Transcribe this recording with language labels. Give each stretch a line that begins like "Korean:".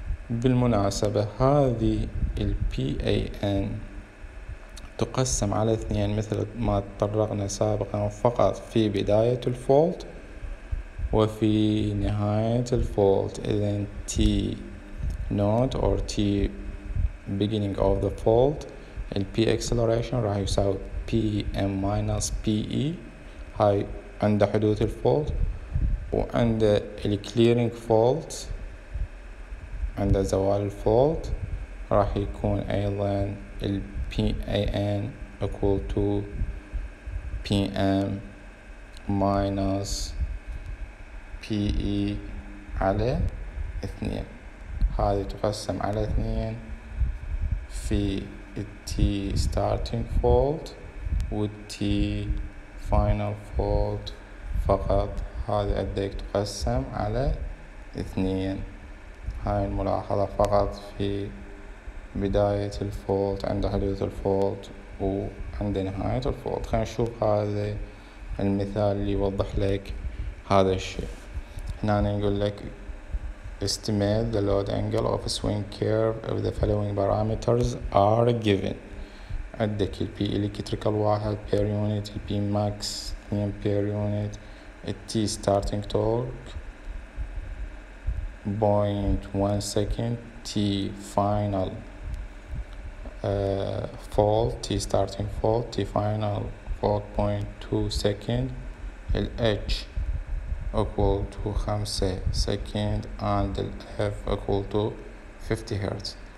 Arabic: بالمناسبة هذه ال PAN تقسم على 2 مثل ما تطرقنا سابقا فقط في بداية الفولت وفي نهاية الفولت.
English: إذن T node or T beginning of the fault ال P acceleration
Arabic: راح يساوي
English: PM minus PE
Arabic: هاي عند حدوث الفولت، وعند ال
English: clearing fault
Arabic: عند زوال الفولت راح يكون أيضا ال PAN
English: equal to PM minus PE
Arabic: على 2. هذه تقسم على 2 في
English: T starting fault
Arabic: و
English: T final fault
Arabic: فقط. هذه أديك تقسم على 2. هاي الملاحظة فقط في بداية الفولت عند حدوث الفولت وعند نهاية الفولت. خلينا نشوف هذا المثال اللي يوضح لك هذا الشيء. هنا يقول لك
English: estimate the load angle of a swing curve if the following parameters are given. عندك ال P electrical 1 per unit، ال P max 2 per unit، ال T starting torque 0.1 second، T final fault، T starting fault، T final fault 0.2 second، ال H equal to 5 second and ال F equal to 50 Hz.